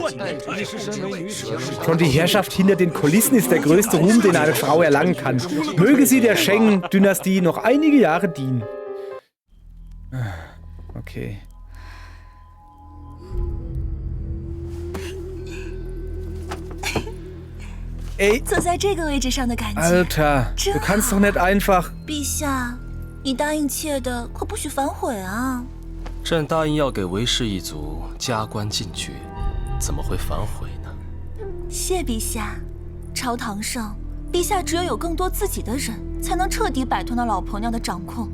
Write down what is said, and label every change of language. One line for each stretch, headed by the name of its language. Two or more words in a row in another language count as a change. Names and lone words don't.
German: Schon die Herrschaft hinter den Kulissen ist der größte Ruhm, den eine Frau erlangen kann. Möge sie der Sheng-Dynastie noch einige Jahre dienen. Okay. Ey,
Chinese: 坐在这个位置上的感觉。
German: Alter, du kannst doch nicht einfach...
Chinese: 陛下，你答应妾的可不许反悔啊！朕答应要给韦氏一族加官进爵，怎么会反悔呢？谢陛下。朝堂上，陛下只有更多自己的人，才能彻底摆脱那老婆娘的掌控。